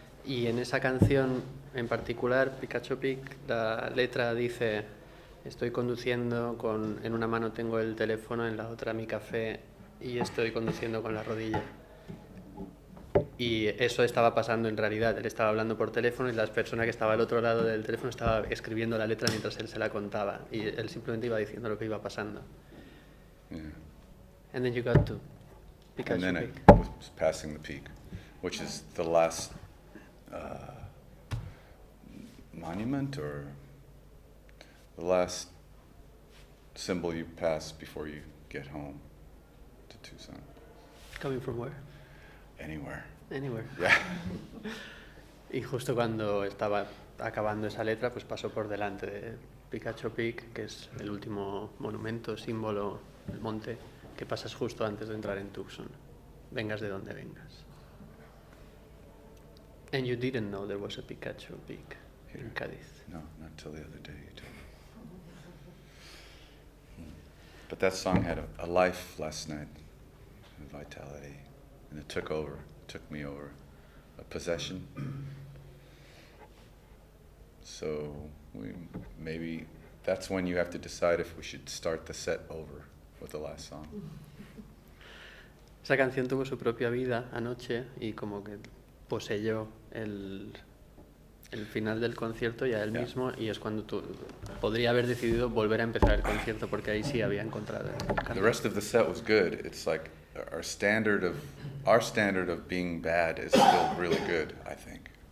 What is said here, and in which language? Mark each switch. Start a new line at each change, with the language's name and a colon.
Spanish: Y en esa canción en particular, Pikachu Pic, la letra dice: estoy conduciendo, en una mano tengo el teléfono, en la otra mi café, y estoy conduciendo con la rodilla. Y eso estaba pasando en realidad. Él estaba hablando por teléfono y la persona que estaba al otro lado del teléfono estaba escribiendo la letra mientras él se la contaba. Y él simplemente iba diciendo lo que iba pasando.
English: Yeah. And then you got to Pikachu And then Pic. I was passing the peak, which is the last monument or the last symbol you pass before you get home to Tucson. Coming from where? Anywhere. Anywhere. Yeah.
Spanish: Y justo cuando estaba acabando esa letra, pues pasó por delante de Picacho Peak, que es el último monumento, símbolo, el monte, que pasas justo antes de entrar en Tucson, vengas de donde vengas.
English: And you didn't know there was a Picacho Peak in Cádiz? No, not till the other day. You told me. But that song had a life last night, a vitality, and it took me over, a possession. So maybe that's when you have to decide if we should start the set over with the last song.
Spanish: Esa canción tuvo su propia vida anoche y como que poseyó el final del concierto y a él mismo, y es cuando podría haber decidido volver a empezar el concierto porque ahí sí había encontrado el canto.
English: The rest of the set was good. It's like our standard of being bad is still really good, I think.